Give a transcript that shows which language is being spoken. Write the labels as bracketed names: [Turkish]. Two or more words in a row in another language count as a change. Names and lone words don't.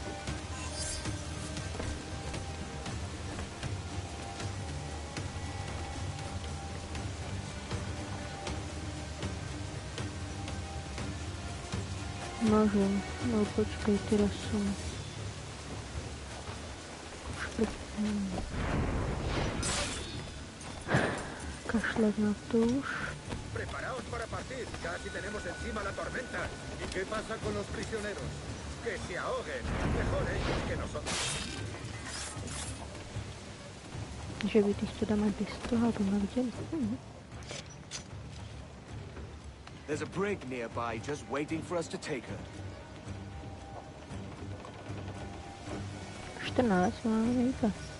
[Slovak] Môžem, no počkaj, teraz som... Kašľať na to už. [Spanish] Preparaos para partir, casi tenemos encima la tormenta. ¿Y qué pasa con los prisioneros? Que se ahoguen, mejor ellos que nosotros. [Slovak] Že by ty to dáme bez toho, aby ma videli. [English] There's a brig nearby, just waiting for us to take her. [Slovak] 14 máme iba.